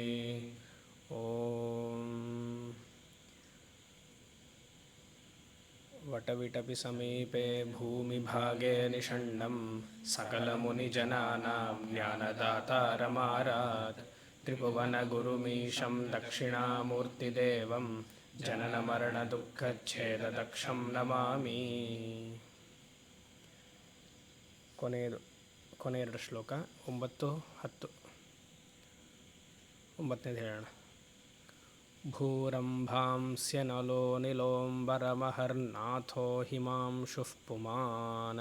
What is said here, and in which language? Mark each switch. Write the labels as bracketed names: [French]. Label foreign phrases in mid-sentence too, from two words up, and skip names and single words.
[Sanskrit] ॐ वटविटपि समीपे भूमिभागे निषण्णं सकलमुनिजनानां ज्ञानदातारमारात् त्रिभुवनगुरुमीशं दक्षिणामूर्तिदेवं जननमरणदुःखच्छेददक्षं नमामि। [Kannada] ಕೊನೆಯೆರಡು ಶ್ಲೋಕ 9, 10. 9ನೇದು ಹೇಳೋಣ. [Sanskrit] ಭೂರಂಭಾಂಸ್ಯ ನಲೋ ನಿಲೋಂಬರಮಹರ್ನಾಥೋ ಹಿಮಾಂಶುಃ ಪುಮಾನ್.